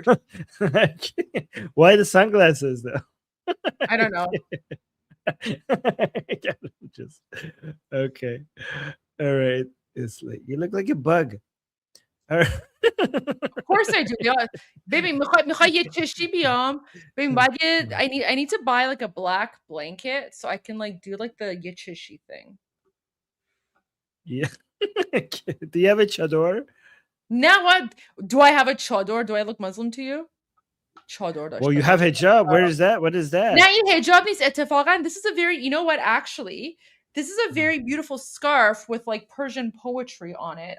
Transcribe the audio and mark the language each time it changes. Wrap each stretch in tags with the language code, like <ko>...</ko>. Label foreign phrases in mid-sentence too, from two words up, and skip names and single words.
<en>Why the sunglasses though? I don't know. Just okay. All right. It's like you look like a bug. All right. Of course I do. Baby,</en> <fa>میخوای یه چشی بیام.</fa> <en>Baby, I need to buy like a black blanket so I can like do like the</en> <fa>یه چشی</fa> <en>thing. Yeah. Do you have a chador? Now what? Do I have a chador? Do I look Muslim to you? Chador. Well, you have hijab. Where is that? What is that? Now you hijab means اتفاقاً. This is a very, you know what, actually, this is a very beautiful scarf with like Persian poetry on it.</en>